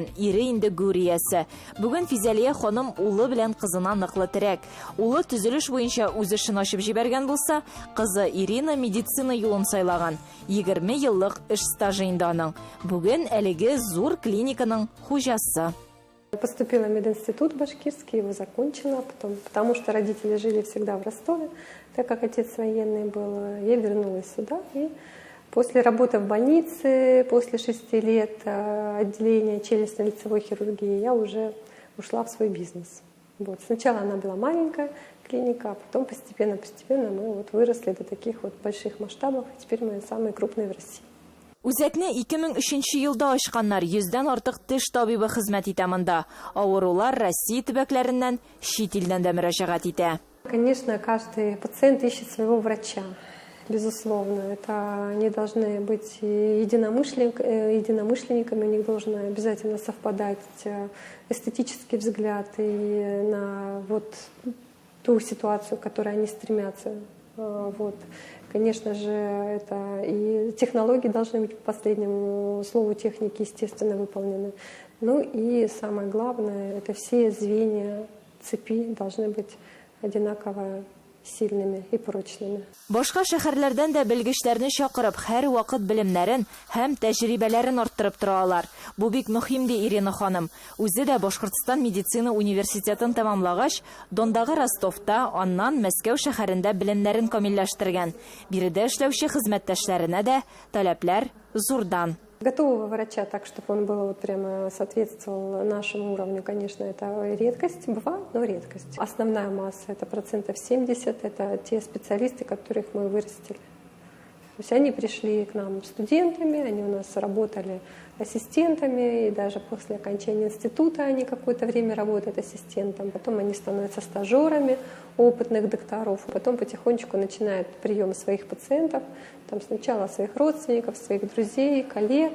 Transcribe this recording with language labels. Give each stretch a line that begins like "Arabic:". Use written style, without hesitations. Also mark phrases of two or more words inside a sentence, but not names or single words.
Tatar: Ире инде гүриясе. Бүген Физалия ханым улы белән кызына ныклы терәк. Улы төзелеш буенча үз эшен ачып җибәргән булса, кызы Ирина медицина юлын сайлаган. 20 еллык эш стажы инде аның. Бүген әлеге зур клиниканың хуҗасы.
Russian: Поступила в мединститут башкирский, его закончила, потому что родители жили всегда в Ростове, так как отец военный был. Я вернулась сюда и после работы в больнице, после 6 лет отделения челюстно-лицевой хирургии, я уже ушла в свой бизнес. Вот. Сначала она была маленькая клиника, а потом постепенно мы выросли до таких больших масштабов, и теперь мы самые крупные в России.
Tatar: Үзәкне 2003 елда ачканнар, 100дән артык теш табибы хезмәт итә монда. Авырулар Россия төбәкләреннән, чит илдән дә мөрәҗәгать итә.
Russian: Конечно, каждый пациент ищет своего врача. Безусловно, это они должны быть единомышленниками, у них должен обязательно совпадать эстетический взгляд и на ту ситуацию, к которой они стремятся. Конечно же, это и технологии должны быть по последнему слову техники, естественно, выполнены. Ну и самое главное, это все звенья цепи должны быть одинаково сильными и прочными.
Tatar: Башка шәһәрләрдән дә белгечләрне чакырып, һәр вакыт белемнәрен һәм тәҗрибәләрен арттырып торалар. Бу бик мөһим ди Ирина ханым. Үзе дә Башкортстан медицина университетын тәмамлагач, Дондагы Ростовта, аннан Мәскәү шәһәрендә белемнәрен камилләштергән. Биредә эшләүче хезмәттәшләренә дә таләпләр зурдан.
Russian: Готового врача так, чтобы он был прямо соответствовал нашему уровню, конечно, это редкость, бывает, но редкость. Основная масса, это 70%, это те специалисты, которых мы вырастили. То есть они пришли к нам студентами, они у нас работали ассистентами, и даже после окончания института они какое-то время работают ассистентом, потом они становятся стажерами опытных докторов, потом потихонечку начинают прием своих пациентов, там сначала своих родственников, своих друзей, коллег.